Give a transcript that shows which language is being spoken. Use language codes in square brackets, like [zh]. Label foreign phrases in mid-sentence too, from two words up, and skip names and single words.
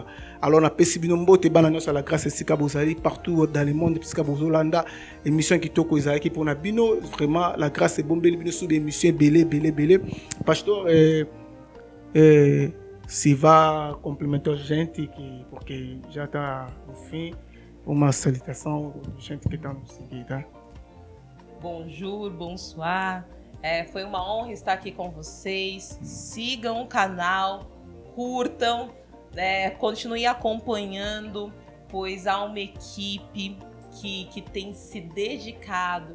[ln] Alors na pesi bino mbote bana nyonso [fr] la grâce [ln] esika bozali [fr] partout dans le monde [ln] esika bozolanda émission kitoko ezalaki mpona bino vraiment [fr] la grâce [ln] ebombeli bino sur émission belé pasteur si va complémenter [pt] gente que porque já está no fim uma salutação gente que está nos seguindo, tá? [fr] Bonjour, bonsoir. [pt] Foi uma honra estar aqui com vocês. Sigam o canal, curtam, continue acompanhando, pois há uma equipe que tem se dedicado.